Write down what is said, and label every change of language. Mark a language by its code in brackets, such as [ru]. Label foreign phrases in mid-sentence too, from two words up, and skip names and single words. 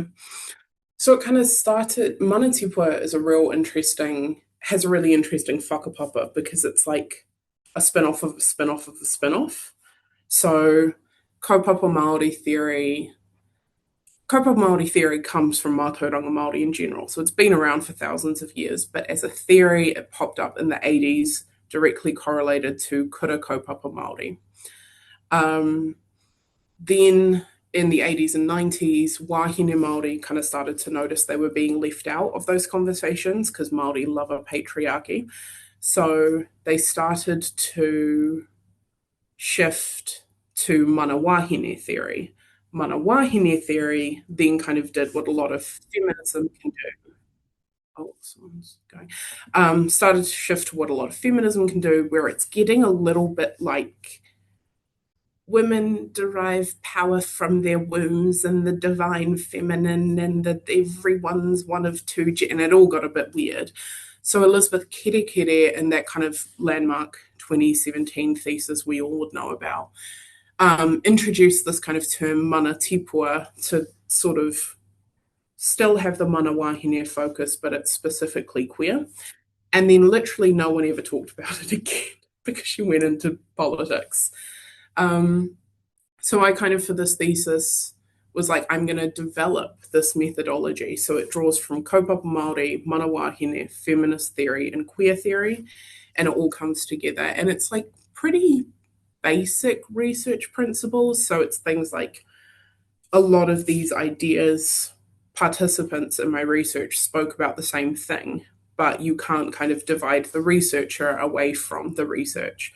[en] So it kind of started, [mi] Mana Tipua [en] is has a really interesting whakapapa because it's like a spin-off of a spin-off of a spin-off. So [mi] kaupapa Māori [en] theory comes from [mi] mātauranga Māori [en] in general. So it's been around for thousands of years, but as a theory, it popped up in the 80s, directly correlated to [mi] kura kaupapa Māori. [en] Then in the 80s and 90s, [mi] wahine Māori [en] kind of started to notice they were being left out of those conversations because Māori love a patriarchy. So they started to shift to [mi] mana wahine [en] theory. [mi] Mana wahine [en] theory then kind of did what a lot of feminism can do. Oh, someone's going. Started to shift to what a lot of feminism can do, where it's getting a little bit like women derive power from their wombs and the divine feminine, and that everyone's one of two, and it all got a bit weird. So Elizabeth Kerekere and that kind of landmark 2017 thesis we all would know about introduced this kind of term [mi] mana tipua [en] to sort of still have the [mi] mana wahine [en] focus, but it's specifically queer. And then literally no one ever talked about it again because she went into politics. So I kind of, for this thesis, was like, I'm going to develop this methodology. So it draws from [mi] kaupapa Māori, mana wahine, [en] feminist theory, and queer theory, and it all comes together. And it's like pretty basic research principles. So it's things like a lot of these ideas, participants in my research spoke about the same thing, but you can't kind of divide the researcher away from the research.